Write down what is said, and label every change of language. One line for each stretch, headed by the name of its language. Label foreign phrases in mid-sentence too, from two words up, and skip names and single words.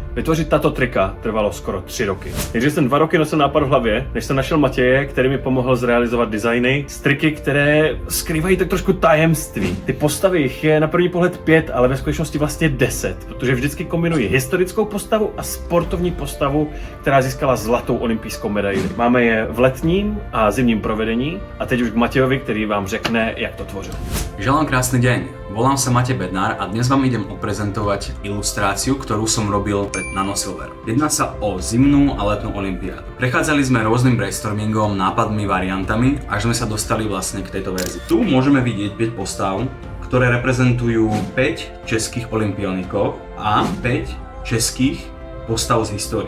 Czech: Vytvořit tato trika trvalo skoro 3 roky. Nejdřív jsem 2 roky nosil nápad v hlavě, než jsem našel Matěje, který mi pomohl zrealizovat designy z triky, které skrývají tak trošku tajemství. Ty postavy jich je na první pohled 5, ale ve skutečnosti vlastně 10, protože vždycky kombinují historickou postavu a sportovní postavu, která získala zlatou olympijskou medaili. Máme je v letním a zimním provedení a teď už k Matejovi, který vám řekne, jak to tvořil.
Slovak: Želám krásny deň. Volám sa Matej Bednár a dnes vám idem oprezentovať ilustráciu, ktorú som robil pred Nanosilver. Jedná sa o zimnú a letnú olympiádu. Prechádzali sme rôznym brainstormingom, nápadmi, variantami, až sme sa dostali vlastne k tejto verzii. Tu môžeme vidieť 5 postav, ktoré reprezentujú 5 českých olympionikov a 5 českých postav z histórie.